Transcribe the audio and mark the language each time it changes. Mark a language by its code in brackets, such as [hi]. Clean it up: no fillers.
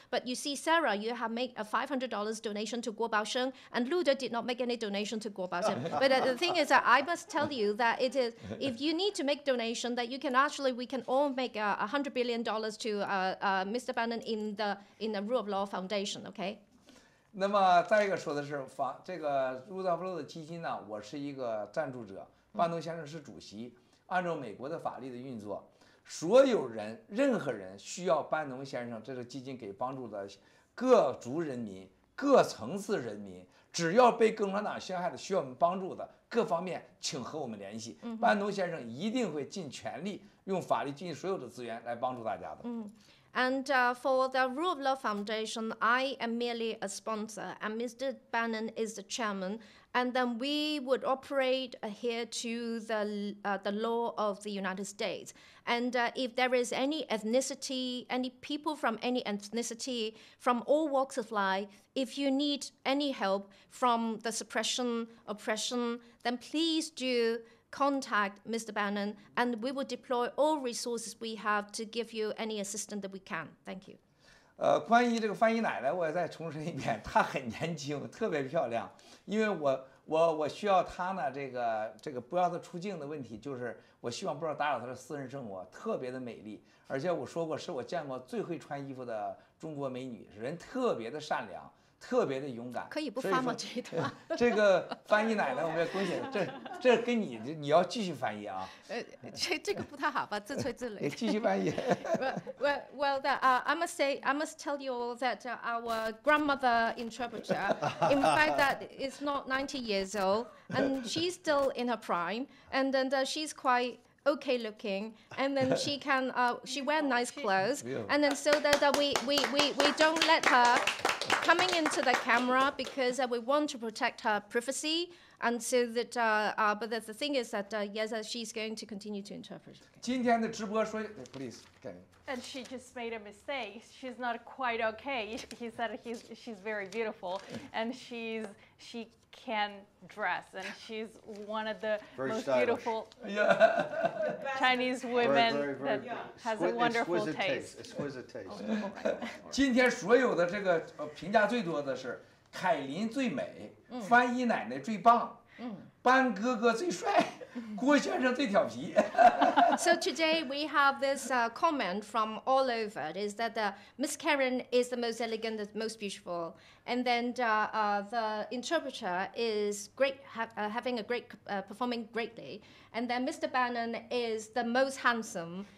[en] But you see, Sarah, you have made a $500 donation to Guo Baosheng, and Luda did not make any donation to Guo Baosheng. But the thing is that I must tell you that it is, if you need to make donation, that you can actually, we can all make $100 billion to Mr. Bannon in the Rule of Law Foundation, okay? [zh] 那么再一个说的是这个路德福的基金呢，我是一个赞助者，班农先生是主席。按照美国的法律的运作，所有人、任何人需要班农先生这个基金给帮助的各族人民、各层次人民，只要被共产党陷害的、需要我们帮助的各方面，请和我们联系。班农先生一定会尽全力用法律、尽所有的资源来帮助大家的。 [en] And for the Rule of Law Foundation, I am merely a sponsor, and Mr. Bannon is the chairman. And then we would operate here to the law of the United States. And if there is any ethnicity, any people from any ethnicity, from all walks of life, if you need any help from the suppression, oppression, then please do contact Mr. Bannon, and we will deploy all resources we have to give you any assistance that we can. Thank you. [zh] 关于这个翻译奶奶，我也再重申一遍，她很年轻，特别漂亮。因为我需要她呢，这个不要她出镜的问题，就是我希望不要打扰她的私人生活，特别的美丽。而且我说过，是我见过最会穿衣服的中国美女，人特别的善良。特别的勇敢，可以不发吗？这个翻译奶奶，我们要恭喜，这跟你要继续翻译啊。这个不太好吧，自吹自擂。继续翻译。 [en] Well, I must tell you all that our grandmother interpreter, in fact, that is not 90 years old, and she's still in her prime, and then she's quite okay looking, and then she wear nice clothes, and then so that we don't let her coming into the camera because we want to protect her privacy, and so that but the thing is that yes, she's going to continue to interpret. [zh] 今天的直播说 ， please. [en] And she just made a mistake. She's not quite okay. He said she's very beautiful, and she can dress, and she's one of the most beautiful Chinese women that has a wonderful taste. Exquisite taste. [zh] 今天所有的这个评价最多的是凯琳最美，翻译奶奶最棒，班哥哥最帅，郭先生最调皮。 [en] So today we have this comment from all over. Is that Miss Karen is the most elegant, the most beautiful, and then the interpreter is great, having a great, performing greatly, and then Mr. Bannon is the most handsome,